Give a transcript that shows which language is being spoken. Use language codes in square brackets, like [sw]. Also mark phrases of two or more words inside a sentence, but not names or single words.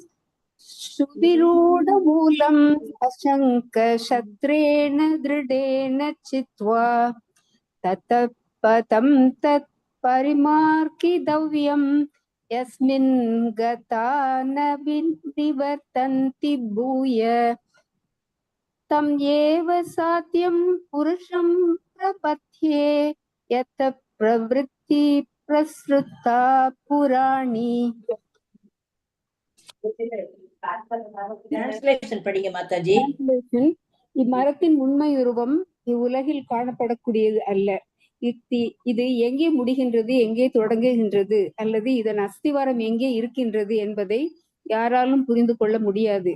[sa] सुविरूढमूलम् अशङ्कशस्त्रेण दृढेन चित्वा ततः पदं तत् परिमार्गितव्यम् यस्मिन् गता न निवर्तन्ति भूय तं एव सात्यं पुरुषं प्रपद्ये यत् प्रवृत्ति प्रसृता पुराणी. [ta] டிரான்ஸ்லேஷன் படிங்க மாதாஜி. இம்மரத்தின் உண்மை உருவம் இவ்வுலகில் காணப்படக்கூடியது அல்ல. இது எங்கே முடிகின்றது, எங்கே தொடங்குகின்றது, அல்லது இதன் அஸ்திவாரம் எங்கே இருக்கின்றது என்பதை யாராலும் புரிந்து கொள்ள முடியாது.